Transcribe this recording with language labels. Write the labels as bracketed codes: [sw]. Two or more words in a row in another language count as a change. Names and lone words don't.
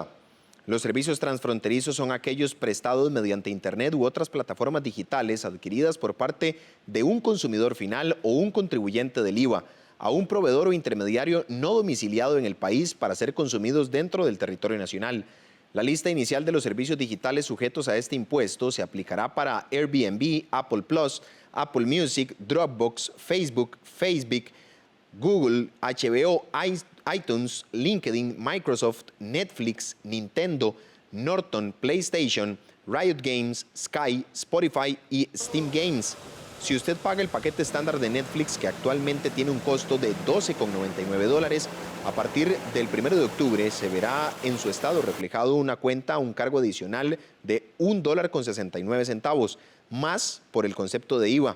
[es] Los servicios transfronterizos son aquellos prestados mediante Internet u otras plataformas digitales adquiridas por parte de un consumidor final o un contribuyente del IVA a un proveedor o intermediario no domiciliado en el país para ser consumidos dentro del territorio nacional. La lista inicial de los servicios digitales sujetos a este impuesto se aplicará para Airbnb, Apple Plus, Apple Music, Dropbox, Facebook, Google, HBO, iTunes, LinkedIn, Microsoft, Netflix, Nintendo, Norton, PlayStation, Riot Games, Sky, Spotify y Steam Games. Si usted paga el paquete estándar de Netflix, que actualmente tiene un costo de $12,99, a partir del 1 de octubre se verá en su estado reflejado una cuenta, un cargo adicional de $1,69, más por el concepto de IVA.